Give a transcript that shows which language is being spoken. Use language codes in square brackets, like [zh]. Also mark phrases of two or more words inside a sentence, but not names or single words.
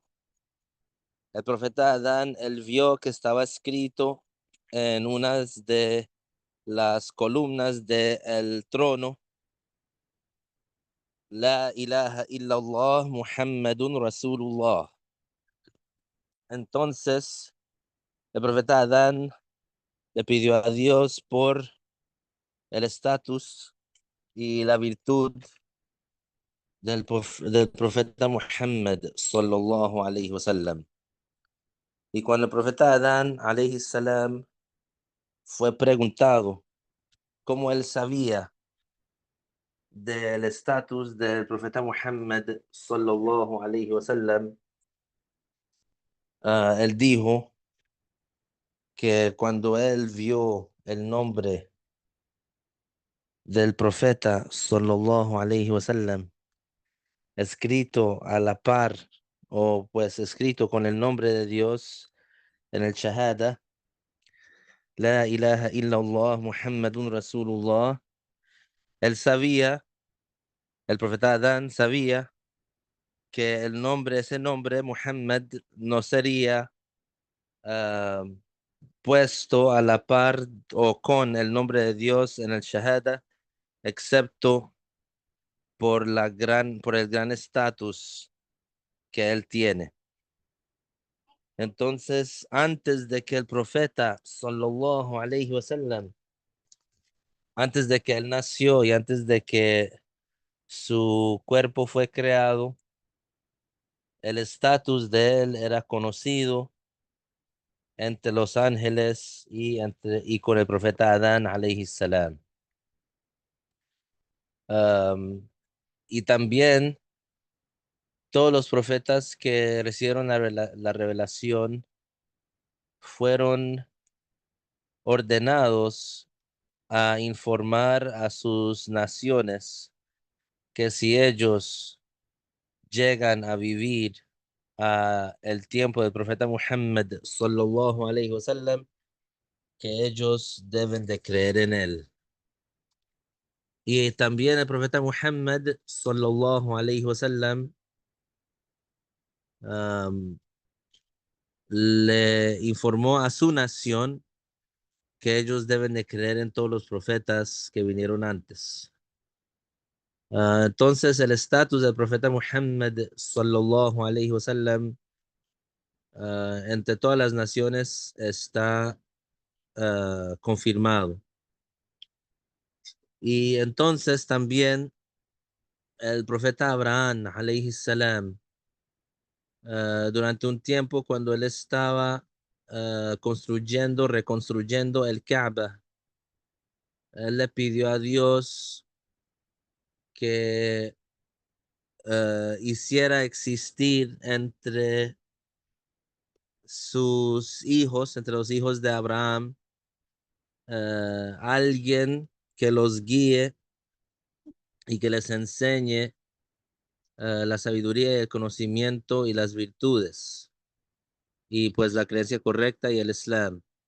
[es] El profeta Adán, él vio que estaba escrito en unas de las columnas del trono, [ar] لا إله إلا الله محمد رسول الله. [es] Entonces, el profeta Adán le pidió a Dios por el estatus y la virtud del profeta Muhammad [ar] صلى الله عليه وسلم. [es] Y cuando el profeta Adán [ar] عليه السلام [es] fue preguntado cómo él sabía del estatus del profeta Muhammad [ar] صلى الله عليه وسلم, [es] él dijo que cuando él vio el nombre del profeta [ar] صلى الله عليه وسلم [es] escrito a la par o pues escrito con el nombre de Dios en el Shahada, [ar] لا إله إلا الله محمد رسول الله, [es] él sabía, el profeta Adán sabía que ese nombre, Muhammad, no sería ah, puesto a la par o con el nombre de Dios en el Shahada, excepto por el gran estatus que él tiene. Entonces, antes de que el profeta, [ar] صلى الله عليه وسلم, [es] antes de que él nació y antes de que su cuerpo fue creado, el estatus de él era conocido entre los ángeles y con el profeta Adán, [ar] عليه السلام. [es] Y también todos los profetas que recibieron la revelación fueron ordenados a informar a sus naciones que si ellos llegan a vivir a el tiempo del profeta Muhammad [ar] صلى الله عليه وسلم, [es] que ellos deben de creer en él. Y también el profeta Muhammad [ar] صلى الله عليه وسلم [es] le informó a su nación que ellos deben de creer en todos los profetas que vinieron antes. Entonces el estatus del profeta Muhammad [ar] صلى الله عليه وسلم [es] entre todas las naciones está confirmado. Y entonces también el profeta Abraham [ar] عليه السلام [es] durante un tiempo cuando él estaba reconstruyendo el Kaaba, él le pidió a Dios que hiciera existir entre los hijos de Abraham, alguien que los guíe y que les enseñe la sabiduría y el conocimiento y las virtudes, y pues la creencia correcta y el Islam.